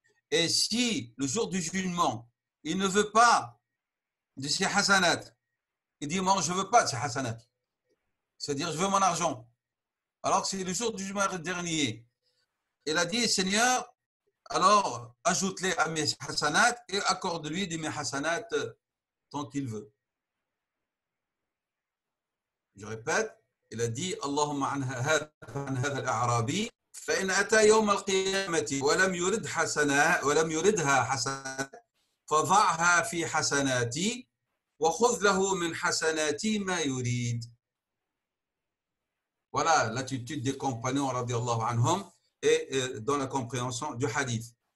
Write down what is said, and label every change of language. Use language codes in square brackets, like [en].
[fr] Et si le jour du jugement, il ne veut pas de ces hasanat, il dit moi je ne veux pas de ces hasanat. C'est-à-dire, je veux mon argent. Alors que c'est le jour du jugement dernier. Il a dit, Seigneur, alors ajoute-les à mes hasanat et accorde-lui de mes hasanat tant qu'il veut. Je répète, il a dit, [ar] Allahumma an hadha al-a'rabi, فإن أتى يوم القيامة ولم يردها حسنات فضعها في حسناتي وخذ له من حسناتي ما يريد. [fr] Voilà l'attitude des compagnons radiallahu anhum et dans la compréhension du hadith.